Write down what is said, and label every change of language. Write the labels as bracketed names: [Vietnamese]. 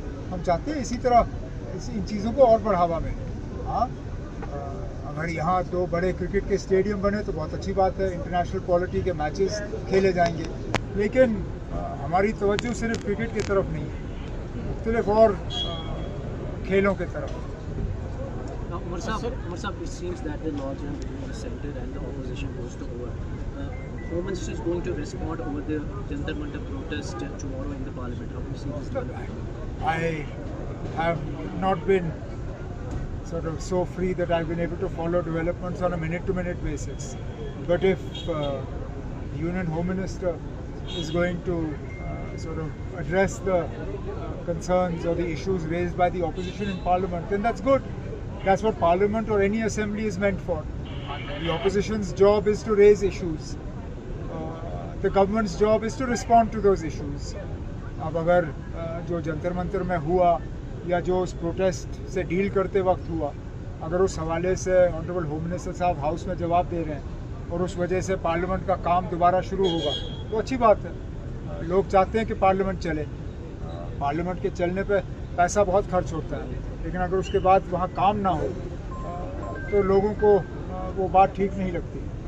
[Hindi] हम चाहते हैं इसी तरह इन चीज़ों को और बढ़ावा मिले। हाँ, अगर यहाँ 2 बड़े क्रिकेट के स्टेडियम बने तो बहुत अच्छी बात है, इंटरनेशनल क्वालिटी के मैचेस खेले जाएंगे, लेकिन हमारी तवज्जो सिर्फ क्रिकेट की तरफ नहीं है, मुख्तलिफ और खेलों की तरफ। [English] Umar Saab, it seems that the northern center and the opposition goes to over. Home Minister is going to respond over the Jantar Mantar protest tomorrow in the Parliament. How do you see this development? I have not been sort of so free that I've been able to follow developments on a minute-to-minute basis. But if the Union Home Minister is going to sort of address the concerns or the issues raised by the opposition in Parliament, then that's good. That's what Parliament or any assembly is meant for. The opposition's job is to raise issues. The government's job is to respond to those issues. [Hindi] अब अगर जो जंतर मंतर में हुआ या जो उस protest से deal करते वक्त हुआ, अगर उस हवाले से ऑनरेबल होम मिनिस्टर साहब हाउस में जवाब दे रहे हैं और उस वजह से पार्लियामेंट का काम दोबारा शुरू होगा तो अच्छी बात है। लोग चाहते हैं कि पार्लियामेंट चले। पार्लियामेंट के चलने पे पैसा बहुत खर्च होता है, लेकिन अगर उसके बाद वहाँ काम ना हो तो लोगों को वो बात ठीक नहीं लगती।